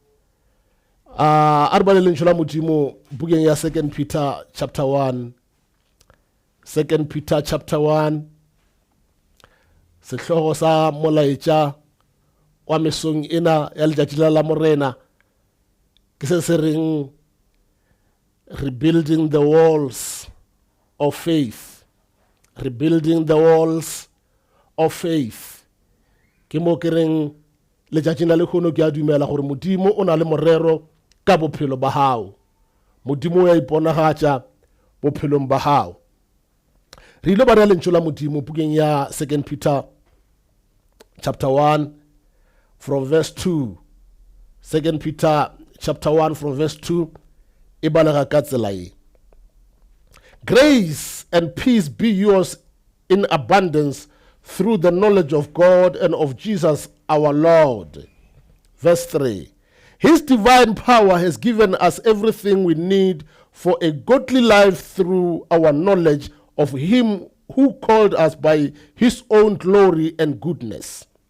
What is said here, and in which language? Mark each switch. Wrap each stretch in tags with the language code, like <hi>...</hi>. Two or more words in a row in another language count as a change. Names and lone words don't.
<nso>a re ba le lentšu la modimo bukeng ya 2 Peter chapter 1 2 Peter chapter 1 sehlogo sa molaetša wa mesong ena ya letšatši la morena ke se reng</nso> <en>rebuilding the walls of faith, rebuilding the walls of faith.</en> <nso>Ke mo ke reng letšatši la lekgono ke a dumela gore modimo o na le morero ka bophelo ba hao, modimo ya iponagatša bophelong ba hao. Re ile ba re lentšu la modimo bukeng ya 2 Peter chapter 1</nso> <en>from verse 2.</en> <nso>2 Peter chapter 1</nso> <en>from verse 2</en> <nso>e balega ka tsela e.</nso> <en>Grace and peace be yours in abundance through the knowledge of God and of Jesus our Lord. Verse 3. His divine power has given us everything we need for a godly life through our knowledge of him who called us by his own glory and goodness.</en>